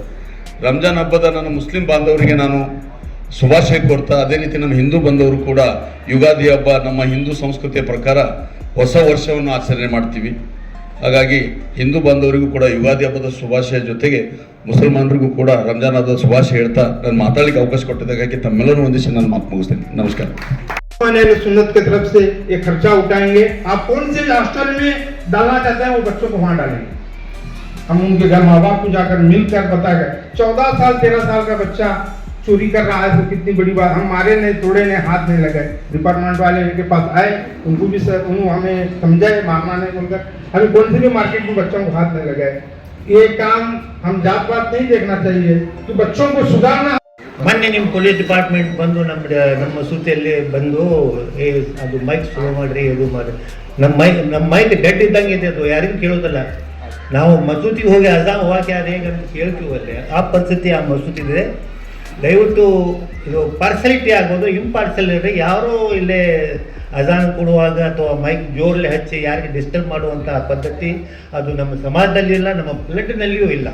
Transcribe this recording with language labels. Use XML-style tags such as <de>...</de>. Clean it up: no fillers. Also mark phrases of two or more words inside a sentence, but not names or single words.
<kn>ರಂಜಾನ್ ಹಬ್ಬದ ನನ್ನ ಮುಸ್ಲಿಂ ಬಾಂಧವರಿಗೆ ನಾನು ಶುಭಾಶಯ ಕೋರ್ತಾ, ಅದೇ ರೀತಿ ನಮ್ಮ ಹಿಂದೂ ಬಂದವರು ಕೂಡ ಯುಗಾದಿ ಹಬ್ಬ ನಮ್ಮ ಹಿಂದೂ ಸಂಸ್ಕೃತಿಯ ಪ್ರಕಾರ ಹೊಸ ವರ್ಷವನ್ನು ಆಚರಣೆ ಮಾಡ್ತೀವಿ. ಹಾಗಾಗಿ ಹಿಂದೂ ಬಾಂಧವರಿಗೂ ಕೂಡ ಯುಗಾದಿ ಹಬ್ಬದ ಶುಭಾಶಯ ಜೊತೆಗೆ ಮುಸಲ್ಮಾನರಿಗೂ ಕೂಡ ರಂಜಾನ್ ಹಬ್ಬದ ಶುಭಾಶಯ ಹೇಳ್ತಾ ನಾನು ಮಾತಾಡಲಿಕ್ಕೆ ಅವಕಾಶ ಕೊಟ್ಟಿದ್ದಕ್ಕಾಗಿ ತಮ್ಮೆಲ್ಲರೂ ಒಂದಿಷ್ಟು ನಾನು ಮಾತು ಮುಗಿಸ್ತೇನೆ. ನಮಸ್ಕಾರ.</kn> <hi>सुन्नत की तरफ से ये खर्चा उठाएंगे. आप कौन से हॉस्टल में डालना चाहते हैं वो बच्चों को वहां डालेंगे. हम उनके घर माँ बाप को जाकर मिलकर बताएंगे. 14 साल 13 साल का बच्चा चोरी कर रहा है तो कितनी बड़ी बात. हम मारे नहीं, तोड़े नहीं, हाथ नहीं लगाए. डिपार्टमेंट वाले इनके पास आए, उनको भी हमें समझाए, मारना नहीं बोलकर. हमें कौन से भी मार्केट में बच्चों को हाथ नहीं लगाए. ये काम हम जात पात नहीं देखना चाहिए कि बच्चों को सुधारना.</hi> <kn>ಮೊನ್ನೆ ನಿಮ್ಮ</kn> <en>police department</en> <kn>ಬಂದು ನಮ್ಮ ಮಸೂತಿಯಲ್ಲಿ ಬಂದು ಅದು</kn> <en>mic slow</en> <kn>ಮಾಡಿರಿ, ಇದು ಮಾಡಿ. ನಮ್ಮ</kn> <en>mic dead</en> <kn>ಇದ್ದಂಗೆ ಇದೆ, ಅದು ಯಾರಿಗೂ ಕೇಳೋದಿಲ್ಲ. ನಾವು ಮಸೂತಿಗೆ ಹೋಗಿ ಅಜಾನ್ ಹೋಗಕ್ಕೆ ಅದು ಹೇಗೆ ಅಂತ ಕೇಳ್ತೀವಲ್ಲೇ, ಆ ಪರಿಸ್ಥಿತಿ ಆ ಮಸೂತಿ ಇದೆ. ದಯವಿಟ್ಟು ಇದು ಪಾರ್ಸಲಿಟಿ ಆಗೋದು, ಇಂಪಾರ್ಸಲ್ ಇದ್ರೆ ಯಾರೋ ಇಲ್ಲೇ ಅಜಾನ್ ಕೊಡುವಾಗ ಅಥವಾ ಮೈಕ್ ಜೋರ್ಲೆ ಹಚ್ಚಿ ಯಾರಿಗೆ ಡಿಸ್ಟರ್ಬ್ ಮಾಡುವಂಥ ಪದ್ಧತಿ ಅದು ನಮ್ಮ ಸಮಾಜದಲ್ಲಿ ಇಲ್ಲ, ನಮ್ಮ ಬ್ಲಡ್ನಲ್ಲಿಯೂ ಇಲ್ಲ.</kn>